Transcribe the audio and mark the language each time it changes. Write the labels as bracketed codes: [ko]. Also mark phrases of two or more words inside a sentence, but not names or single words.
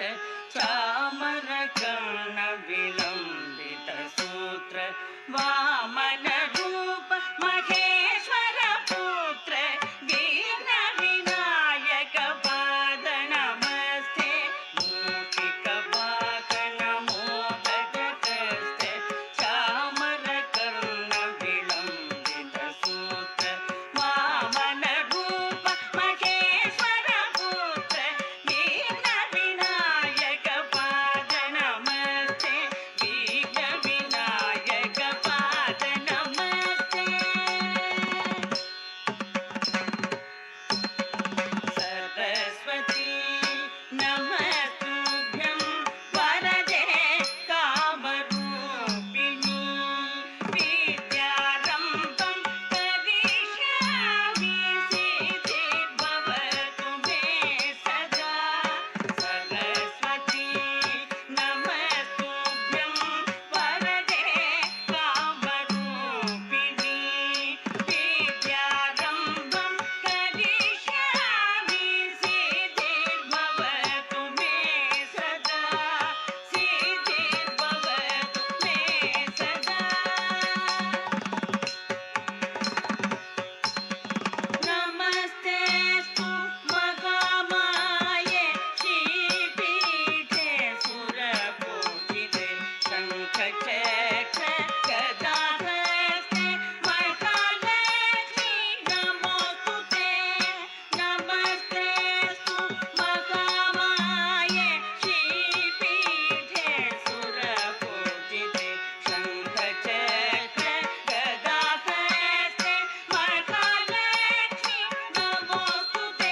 [sa] ಚಾಮರ ಕರ್ಣ ವಿಲಂಬಿತ ಸೂತ್ರ ವಾಮನ ರೂಪ ಮಹೇಶ್ವರ ಪುತ್ರ ವಿಘ್ನ ವಿನಾಯಕ ಪಾದ ನಮಸ್ತೆ. ಮೂಷಿಕ ವಾಹನ ಮೋದಕ ಹಸ್ತ ಚಾಮರ ಕರ್ಣ ವಿಲಂಬಿತ ಸೂತ್ರ ವಾಮನ ರೂಪ ಮಹೇಶ್ವರ ಪುತ್ರ ವಿಘ್ನ ವಿನಾಯಕ ಪಾದ ನಮಸ್ತೆ. ವಿಘ್ನ ವಿನಾಯಕ ಪಾದ ನಮಸ್ತೆ. ಸರಸ್ವತಿ ನಮಸ್ತುಭ್ಯಂ ವರದೆ ಕಾಮರೂಪಿಣಿ ವಿದ್ಯಾರಂಭಂ ಕರಿಷ್ಯಾಮಿ ಸಿದ್ಧಿರ್ಭವತು ಮೇ ಸದಾ. ಸರಸ್ವತಿ ನಮಸ್ತುಭ್ಯಂ ವರದೆ ಕಾಮರೂಪಿಣಿ ವಿದ್ಯಾರಂಭಂ ಕರಿಷ್ಯಾಮಿ ಸಿದ್ಧಿರ್ಭವತು ಮೇ ಸದಾ. ಸಿದ್ಧಿರ್ಭವತು ಮೇ ಸದಾ. ನಮಸ್ತೆಸ್ತು ಮಹಾಮಾಯೆ ಶ್ರೀಪೀಠೆ ಸುರಪೂಜಿತೆ ಶಂಖಚಕ್ರ ಗದಾಹಸ್ತೆ ಮಹಾಲಕ್ಷ್ಮೀ ನಮೋಸ್ತುತೆ. ನಮಸ್ತೆಸ್ತು ಮಹಾಮಾಯೆ ಶ್ರೀಪೀಠೆ ಸುರಪೂಜಿತೆ ಶಂಖಚಕ್ರ ಗದಾಹಸ್ತೆ ಮಹಾಲಕ್ಷ್ಮೀ ನಮೋಸ್ತುತೆ.